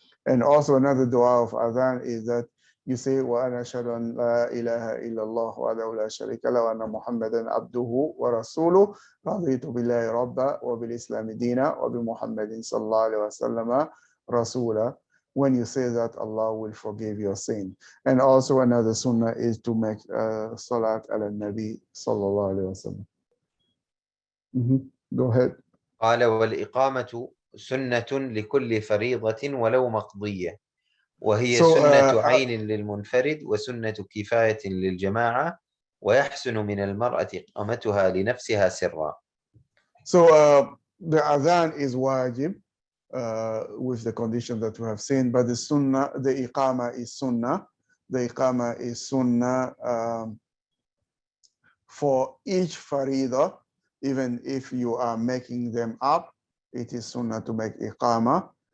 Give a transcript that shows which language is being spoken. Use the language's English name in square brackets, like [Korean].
[English] And also another dua of Adhaan is that you say [Arabic] وأنا أشهد أن لا إله إلا الله وحده لا شريك له وأن محمدا عبده ورسوله رضيت بالله ربا وبالإسلام دينا وبمحمد صلى الله عليه وسلم رسولا. [English] When you say that, Allah will forgive your sin. And also another sunnah is to make salat ala nabi sallallahu alayhi wa sallam. Go ahead. [Arabic] قال والإقامة سنة لكل فريضة ولو مقضية وهي سنة عين للمنفرد وسنة كفاية للجماعة ويحسن من المرأة إقامتها لنفسها سرا. [English] So the adhan is wajib with the condition that we have seen, but the sunnah, the iqamah is sunnah. The iqamah is sunnah for each farida, even if you are making them up, it is sunnah to make iqamah.